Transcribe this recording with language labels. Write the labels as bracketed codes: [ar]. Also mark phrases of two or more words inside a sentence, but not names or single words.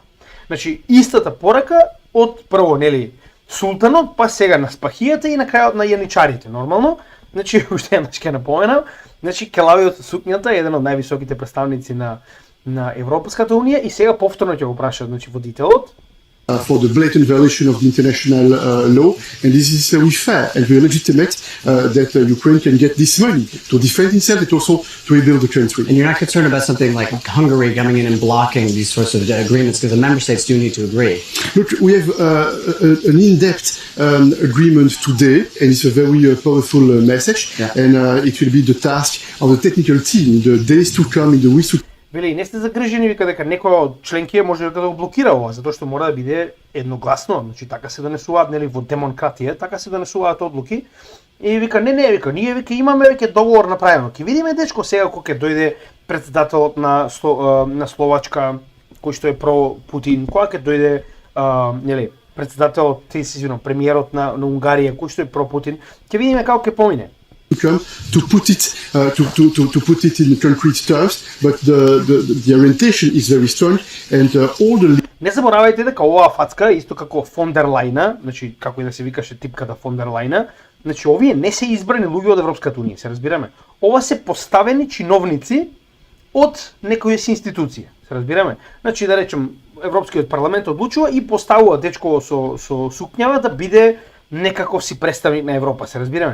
[mk] Значи истата порака од прво нели султанот, па сега на спахијата и на крајот на јаничарите нормално. Значи уште еднаш ќе напоменам, значи Келавиот сукњата е еден од највисоките представници на Европската унија и сега повторно ќе го праша значи водителот. [en] For the blatant violation of the international law, and this is very fair and very legitimate that Ukraine can get this money to defend itself and also to rebuild the country. And you're not concerned about something like Hungary coming in and blocking these sorts of agreements, because the member states do need to agree. Look, we have an in-depth agreement today, and it's a very powerful message, and it will be the task of the technical team in the days to come, in the weeks to come. [mk] Вели, не сте загрижени, вика дека некој од членкија може да го блокира ова, затоа што мора да биде едногласно, значи така се донесуваат нели во демократија, така се донесуваат одлуки. И вика не, вика ние вика имаме веќе договор направено. Ќе видиме дечко сега кога ќе дојде претседателот на Словачка, кој што е про Путин, кога ќе дојде нели претседателот, премиерот на Унгарија, кој што е про Путин, ќе видиме како ќе помине. [en] To put it in concrete terms, but the orientation is very strong and all the. [mk] Не заборавајте дека оваа фацка исто како фон дер Лајна, значи како и да се викаше типката фон дер Лајна, значи овие не се избрани луѓе од Европската унија, се разбираме. Ова се поставени чиновници од некоја си институција, се разбираме. Значи да речем Европскиот парламент одлучува и поставува дечко со сукњава да биде некаков си представник на Европа, се разбираме.